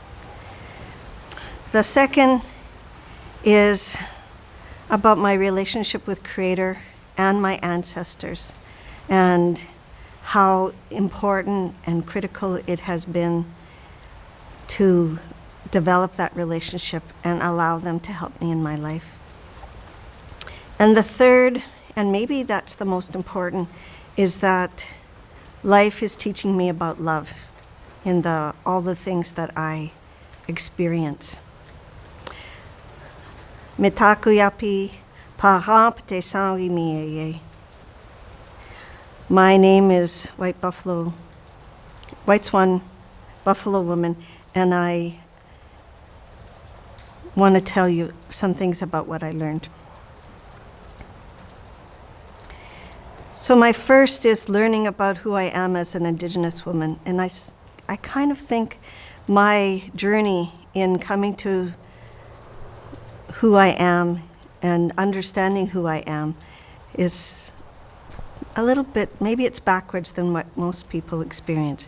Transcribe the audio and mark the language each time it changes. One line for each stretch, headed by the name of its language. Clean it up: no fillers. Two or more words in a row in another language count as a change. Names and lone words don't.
English: The second is about my relationship with Creator and my ancestors, and how important and critical it has been to develop that relationship and allow them to help me in my life. And the third, and maybe that's the most important, is that life is teaching me about love in all the things that I experience.
Lakota: Mitakuyapi Pahan te sangi mieye.
English: My name is White Swan Buffalo Woman, and I want to tell you some things about what I learned. So my first is learning about who I am as an Indigenous woman, and I kind of think my journey in coming to who I am and understanding who I am is a little bit, maybe it's backwards than what most people experience.